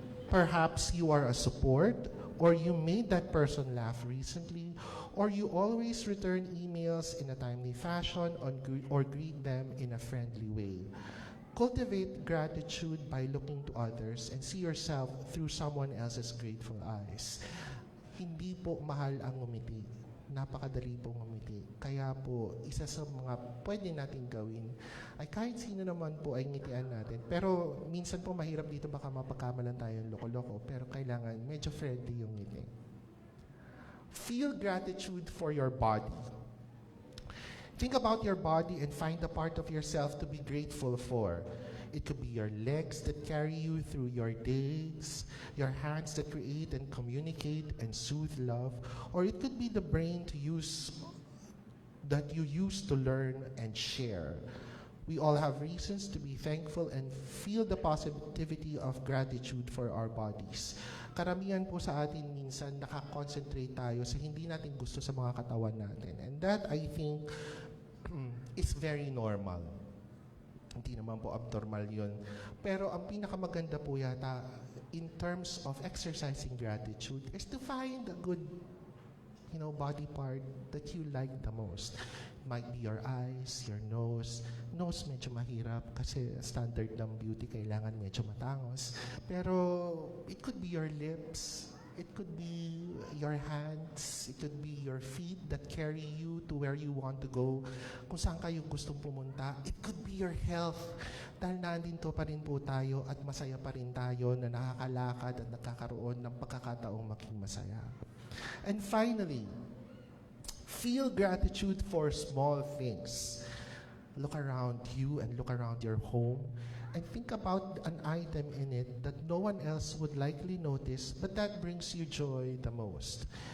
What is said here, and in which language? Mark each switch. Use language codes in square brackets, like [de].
[en] Perhaps you are a support, or you made that person laugh recently, or you always return emails in a timely fashion or greet them in a friendly way. Cultivate gratitude by looking to others and see yourself through someone else's grateful eyes. [tl] Hindi po mahal ang ngumiti. Napakadali po ngumiti. Kaya po, isa sa mga pwede natin gawin ay kahit sino naman po ay ngitian natin. Pero minsan po mahirap dito, baka mapagkamalan tayo ng loko-loko, pero kailangan medyo friendly yung ngiti. [en] Feel gratitude for your body. Think about your body and find a part of yourself to be grateful for. It could be your legs that carry you through your days, your hands that create and communicate and soothe love, or it could be the brain that you use to learn and share. We all have reasons to be thankful and feel the positivity of gratitude for our bodies. [tl] Karamihan po sa atin minsan nakakonsentrate tayo sa hindi natin gusto sa mga katawan natin. [en] And that, I think, is very normal. [tl] Hindi naman po abnormal yun. Pero ang pinakamaganda po yata [en] in terms of exercising gratitude is to find a good body part that you like the most. It might be your eyes, your nose. Nose [tl] medyo mahirap kasi [en] standard ng beauty [tl] kailangan medyo matangos. [en] Pero it could be your lips. It could be your hands, it could be your feet that carry you to where you want to go. [tl] Kung saan kayo gustong pumunta, [en] it could be your health. [tl] Dahil nandito pa rin po tayo at masaya pa rin tayo na nakakalakad at nagkakaroon ng pagkakataong maging masaya. [en] And finally, feel gratitude for small things. Look around you and look around your home and think about an item in it that no one else would likely notice, but that brings you joy the most.